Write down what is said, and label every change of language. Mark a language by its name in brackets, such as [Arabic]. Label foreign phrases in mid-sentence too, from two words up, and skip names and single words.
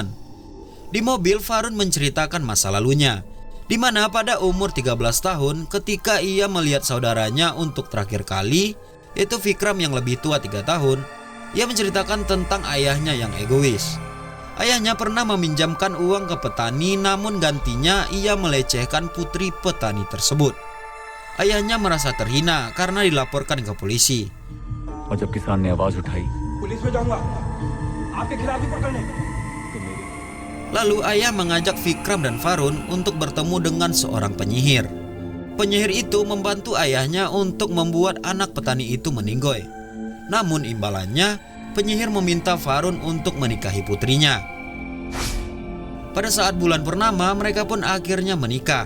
[Indonesian] Di mobil Farun menceritakan masa lalunya, di mana pada umur 13 tahun ketika ia melihat saudaranya untuk terakhir kali, yaitu Vikram yang lebih tua 3 tahun, ia menceritakan tentang ayahnya yang egois. Ayahnya pernah meminjamkan uang ke petani, namun gantinya ia melecehkan putri petani tersebut. Ayahnya merasa terhina karena dilaporkan ke polisi. [Hindi] और जब किसान ने आवाज उठाई पुलिस में जाऊंगा आपके खिलाफ रिपोर्ट करने तो मेरी [Indonesian] Lalu ayah mengajak Vikram dan Varun untuk bertemu dengan seorang penyihir. Penyihir itu membantu ayahnya untuk membuat anak petani itu meninggoy. Namun imbalannya, penyihir meminta Varun untuk menikahi putrinya. Pada saat bulan purnama, mereka pun akhirnya menikah.